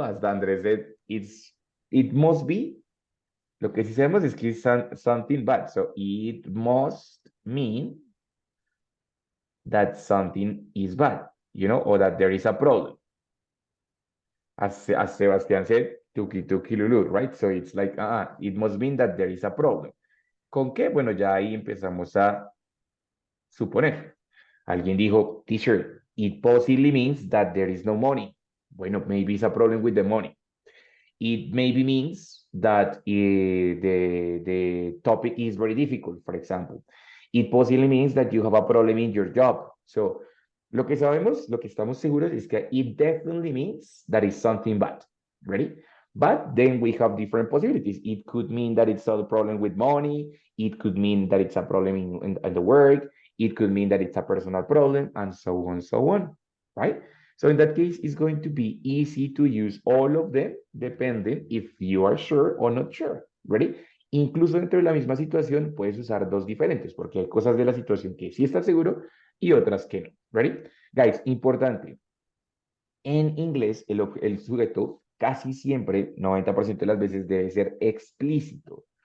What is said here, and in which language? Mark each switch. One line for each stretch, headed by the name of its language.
English: As Andres said, it must be,
Spanish: lo que sí sabemos es que
English: it's something bad. So it must mean that something is bad, you know, or that there is a problem. As Sebastian said, tuki tuki lulu, right? So it's like, it must mean that there is a problem.
Spanish: ¿Con qué? Bueno, ya ahí empezamos a suponer. Alguien dijo,
English: teacher, it possibly means that there is no money. Bueno, maybe it's a problem with the money. It maybe means that the topic is very difficult, for example. It possibly means that you have a problem in your job. So,
Spanish: lo que sabemos, lo que estamos seguros es que
English: it definitely means that it's something bad. Ready? But then we have different possibilities. It could mean that it's a problem with money. It could mean that it's a problem in the work. It could mean that it's a personal problem, and so on, right? So in that case, it's going to be easy to use all of them, depending if you are sure or not sure. Ready?
Spanish: Incluso dentro de la misma situación, puedes usar dos diferentes, porque hay cosas de la situación que sí estás seguro y otras que no. Ready? Guys, importante. En inglés, el sujeto casi siempre, 90% de las veces, debe ser explícito.